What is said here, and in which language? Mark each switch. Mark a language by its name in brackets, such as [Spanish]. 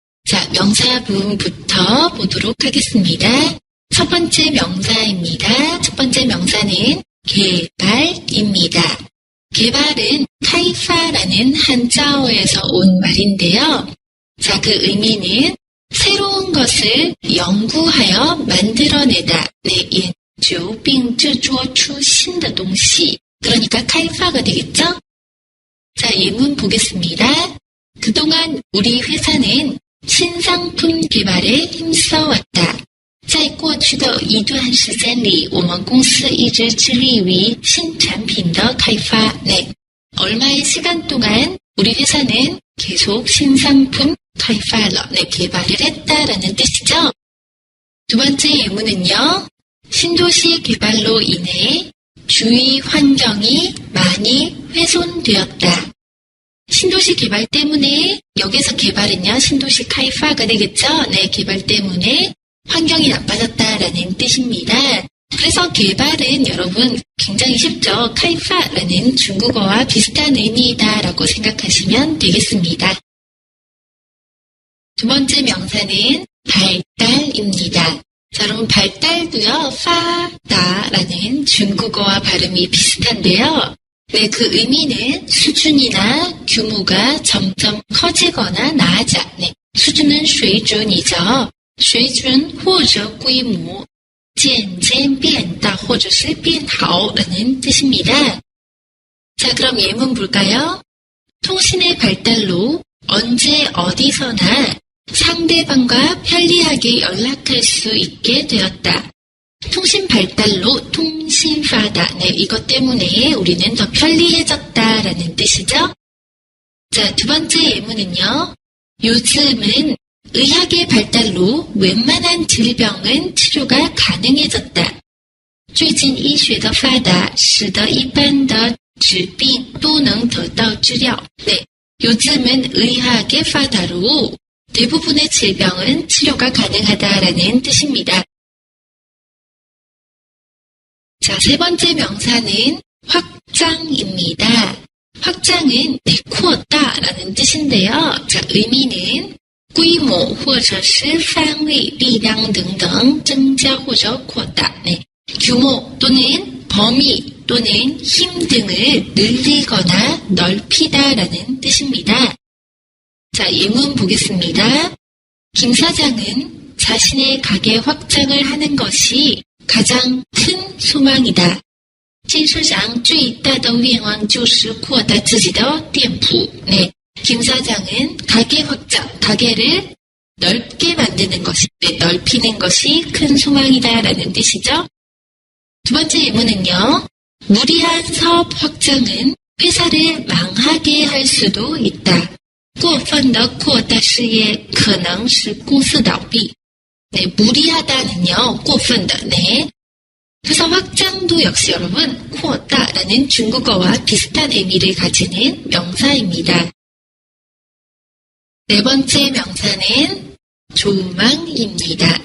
[Korean] 자, 명사 부분부터 보도록 하겠습니다. 첫 번째 명사입니다. 첫 번째 명사는 개발입니다. 개발은 카이파라는 한자어에서 온 말인데요. 자, 그 의미는 새로운 것을 연구하여 만들어내다. [Chinese] 네, 研究并制作出新的东西. [Korean] 그러니까 카이파가 되겠죠? 자, 예문 보겠습니다. 그동안 우리 회사는 신상품 개발에 힘써왔다. [Chinese] 在过去的一段时间里，我们公司一直致力于新产品的开发. [Korean] 네, 얼마의 시간 동안 우리 회사는 계속 신상품 카이파를, 네, 개발을 했다라는 뜻이죠. 두 번째 예문은요. 신도시 개발로 인해 주위 환경이 많이 훼손되었다. 신도시 개발 때문에, 여기서 개발은요, 신도시 카이파가 되겠죠? 네, 개발 때문에 환경이 나빠졌다라는 뜻입니다. 그래서 개발은 여러분 굉장히 쉽죠? 카이파라는 중국어와 비슷한 의미이다라고 생각하시면 되겠습니다. 두 번째 명사는 발달입니다. 자, 여러분 발달도요, 파다라는 중국어와 발음이 비슷한데요. 네, 그 의미는 수준이나 규모가 점점 커지거나 나아져. 네, 수준은 水准이죠. [Chinese] 水准或者规模渐渐变大或者是变好 [Korean] 라는 뜻입니다. 자, 그럼 예문 볼까요? 통신의 발달로 언제 어디서나 상대방과 편리하게 연락할 수 있게 되었다. 통신 발달로 통신파다. 네, 이것 때문에 우리는 더 편리해졌다라는 뜻이죠. 자, 두 번째 예문은요. 요즘은 의학의 발달로 웬만한 질병은 치료가 가능해졌다. [Chinese] 最近医学的发达使得一般的疾病都能得到治疗. [Korean] 네, 요즘은 의학의 발달로 대부분의 질병은 치료가 가능하다라는 뜻입니다. 자, 세 번째 명사는 확장입니다. 확장은 네, 扩大라는 뜻인데요. 자, 의미는 [Chinese] 规模或者是范围、力量等等增加或者扩大. [Korean] 네, 규모 또는 범위 또는 힘 등을 늘리거나 넓히다라는 뜻입니다. 자, 예문 보겠습니다. 김 사장은 자신의 가게 확장을 하는 것이 가장 큰 소망이다. [Chinese] 金社长最大的愿望就是扩大自己的店铺. [Korean] 네, 김 사장은 가게 확장, 가게를 넓게 만드는 것이, 네, 넓히는 것이 큰 소망이다라는 뜻이죠. 두 번째 예문은요. 무리한 사업 확장은 회사를 망하게 할 수도 있다. [Chinese] 过分的扩大事业可能使公司倒闭. [Korean] 네, 무리하다는요, 过分的, 네. 회사 확장도 역시 여러분, 扩大라는 중국어와 비슷한 의미를 가지는 명사입니다. 네 번째 명사는 조망입니다.